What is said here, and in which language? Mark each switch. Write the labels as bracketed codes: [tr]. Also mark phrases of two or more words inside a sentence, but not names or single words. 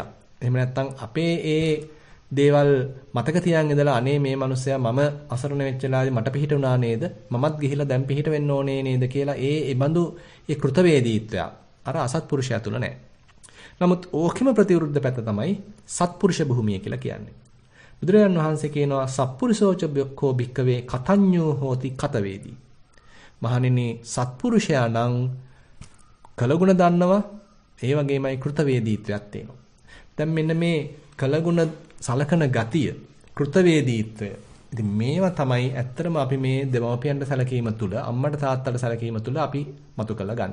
[si] එහෙම නැත්නම් අපේ ඒ දේවල් මතක තියන් ඉඳලා අනේ මේ මිනිස්සයා මම අසරණ වෙච්ච වෙලාවේ මට පිහිටුණා නේද? මමත් ගිහිලා දැන් පිහිට වෙන්න ඕනේ නේද කියලා ඒ බඳු ඒ කෘතවේදීත්වය අර අසත්පුරුෂයා තුල නැහැ. නමුත් ඕකෙම ප්‍රතිවිරුද්ධ පැත්ත තමයි සත්පුරුෂ භූමිය කියලා කියන්නේ. බුදුරජාන් වහන්සේ කියනවා [pi] සත්පුරුෂෝච බ්බකෝ භික්කවේ කතඤ්ඤෝ හෝති කතවේදී. [si] මහණෙනි සත්පුරුෂයා නම් කළගුණ දන්නවා, ඒ වගේමයි කෘතවේදීත්වයක් තියෙනවා. දැන් මෙන්න මේ කළගුණ සලකන ගතිය, කෘතවේදීත්වය. ඉතින් මේවා තමයි ඇත්තටම අපි මේ දෙමව්පියන්ට සැලකීම තුළ, අම්මට තාත්තට සැලකීම තුළ අපි මතු කරලා ගන්න.